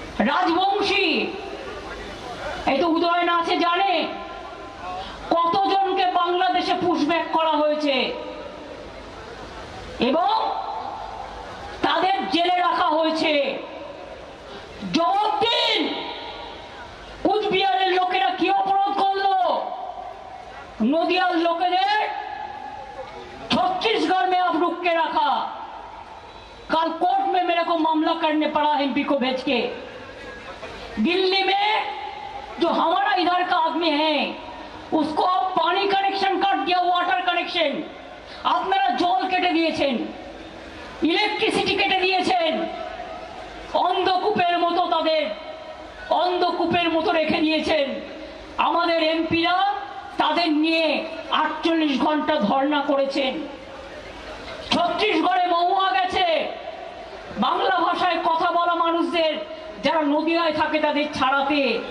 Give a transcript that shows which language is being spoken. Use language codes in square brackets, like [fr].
[bn] রাজবংশী, এই তো উদয়ন আছে, জানে কতজনকে বাংলাদেশে পুশব্যাক করা হয়েছে এবং তাদের জেলে রাখা হয়েছে। জবাব দিন, কুচবিহারের লোকেরা কি অপরাধ করলো? [hi] नदियार लोकेদের छत्तीसगढ़ में अब रुक के रखा। कल कोर्ट में मेरे को मामला करने पड़ा एमपी को भेज के। दिल्ली में जो हमारा इधर का आदमी है उसको अब पानी कनेक्शन काट दिया, वाटर कनेक्शन [bn] আপনারা জল কেটে দিয়েছেন। ইলেকট্রিসিটি কেটে দিয়েছেন, অন্ধকূপের মতো তাদের অন্ধকূপের মতো রেখে দিয়েছেন। আমাদের এমপিরা তাদের নিয়ে 48 ঘন্টা ধর্ণা করেছেন। ছত্তিশগড়ে মহুয়া গেছে বাংলা ভাষায় কথা বলা মানুষদের, যারা নদিয়ায় থাকে তাদের ছাড়াতে।